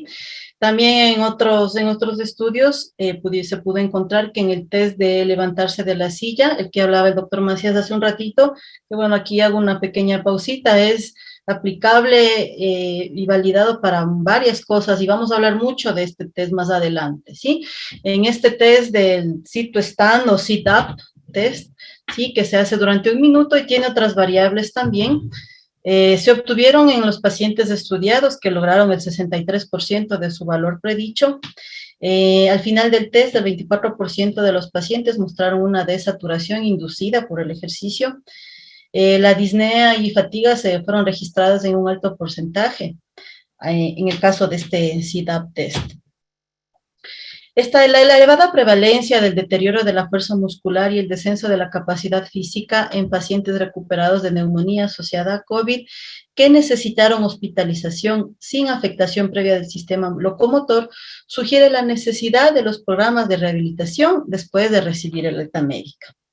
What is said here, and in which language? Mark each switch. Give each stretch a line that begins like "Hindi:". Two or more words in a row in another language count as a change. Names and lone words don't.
Spanish: También en otros estudios se pudo encontrar que en el test de levantarse de la silla, el que hablaba el doctor Macías hace un ratito, que bueno, aquí hago una pequeña pausita, es aplicable y validado para varias cosas y vamos a hablar mucho de este test más adelante, ¿sí? En este test del sit-to-stand o
English: sit-up test,
Spanish: ¿sí? Que se hace durante 1 minuto y tiene otras variables también. Se obtuvieron en los pacientes estudiados que lograron el 63% de su valor predicho. Al final del test, el 24% de los pacientes mostraron una desaturación inducida por el ejercicio. La disnea y fatiga se fueron registradas en un alto porcentaje en el caso de este
English: sit-up test.
Spanish: La elevada prevalencia del deterioro de la fuerza muscular y el descenso de la capacidad física en pacientes recuperados de neumonía asociada a COVID que necesitaron hospitalización sin afectación previa del sistema locomotor, sugiere la necesidad de los programas de rehabilitación después de recibir el alta médica.